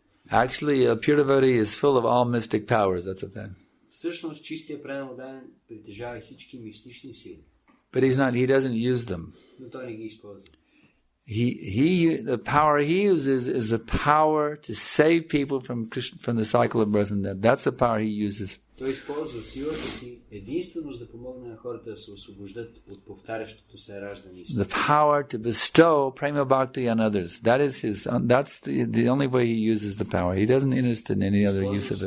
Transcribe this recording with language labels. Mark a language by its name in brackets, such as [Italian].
[English] Actually, a pure devotee is full of all mystic powers. That's a fact. [Bulgarian] Всъщност, чистия предан притежава всички мистични сили. [English] But he doesn't use them. [Bulgarian] Но той не ги използва. [English] The power he uses is the power to save people from the cycle of birth and death. That's the power he uses. [Bulgarian] Той използва силата си единствено за да помогне на хората да се освобождат от повтарящото се раждане. [English] The power to bestow prema bhakti on others. That's the only way he uses the power. He doesn't interest in any other use of it.